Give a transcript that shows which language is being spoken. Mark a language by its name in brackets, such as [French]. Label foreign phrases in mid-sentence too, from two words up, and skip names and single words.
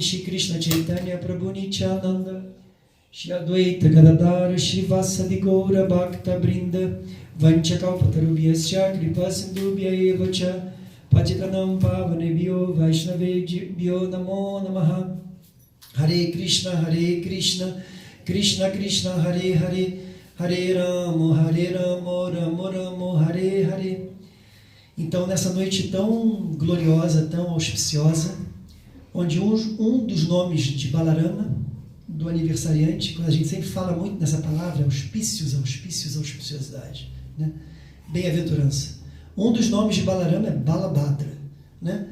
[Sanskrit] Shri Krishna Chaitanya Prabhu Nityananda Shri Advaita Gadadara Shri Vasadi Gaura Bhakta Brinda Vanchakalpatarubhyascha Kripasindubhya evacha Patitanam Pavanebhyo Vaishnavebhyo Namo Namaha Hare Krishna Krishna Krishna Hare Hare Hare Ramo Ramo Ramo Hare Hare. [Portuguese] Então, nessa noite tão gloriosa, tão auspiciosa, onde um dos nomes de Balarama, do aniversariante, quando a gente sempre fala muito nessa palavra, auspiciosidade, né? Bem-aventurança. Um dos nomes de Balarama é Balabhadra, né?